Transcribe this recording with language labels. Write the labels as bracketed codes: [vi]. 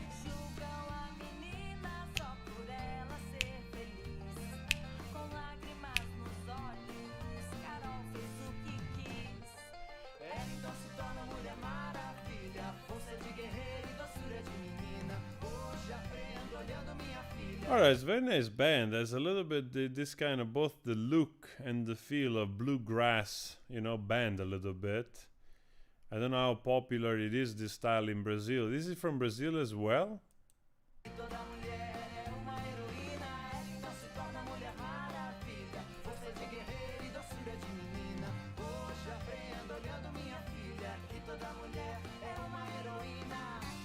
[pt] Julgam a menina só por ela ser feliz. Com lágrimas nos olhos, Carol fez o que quis. Ela então se torna mulher maravilha. Força de guerreira e doçura de menina. Hoje aprendo olhando minha filha. [en] Alright, it's a very nice band. There's a little bit this kind of both the look and the feel of bluegrass, you know, band a little bit. I don't know how popular it is, this style in Brazil. This is from Brazil as well? [pt] Toda mulher é uma heroína. Ela então se torna mulher maravilha. Força de guerreira e doçura de menina. Hoje aprendo olhando minha filha. Que toda mulher é uma heroína.